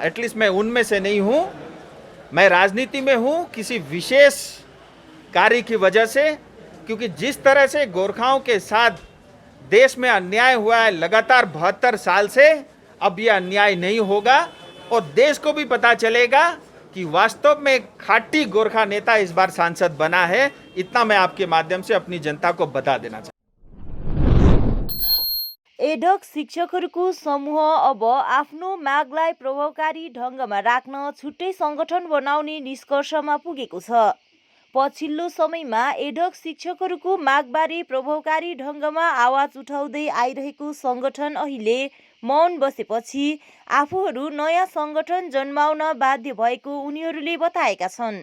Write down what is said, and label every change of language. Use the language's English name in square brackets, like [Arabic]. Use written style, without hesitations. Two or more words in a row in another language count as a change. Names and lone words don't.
[Hindi] एटलीस्ट मैं उनमें से नहीं हूँ। मैं राजनीति में हूँ किसी विशेष कार्य की वजह से, क्योंकि जिस तरह से गोरखाओं के साथ देश में अन्याय हुआ है लगातार 72 साल से, अब यह अन्याय नहीं होगा और देश को भी पता चलेगा कि वास्तव में खाटी गोरखा नेता इस बार सांसद बना है। इतना मैं आपके माध्यम से अपनी जनता को बता देना चाहता हूं। [Nepali] एडक शिक्षकहरूको समूह अब आफ्नो मागलाई प्रभावकारी ढङ्गमा राख्न छुट्टै सङ्गठन बनाउने निष्कर्षमा पुगेको छ। पछिल्लो समयमा एडक शिक्षकहरूको मागबारे प्रभावकारी ढङ्गमा आवाज उठाउँदै आइरहेको सङ्गठन अहिले मौन बसेपछि आफूहरू नयाँ सङ्गठन जन्माउन बाध्य भएको उनीहरूले बताएका छन्।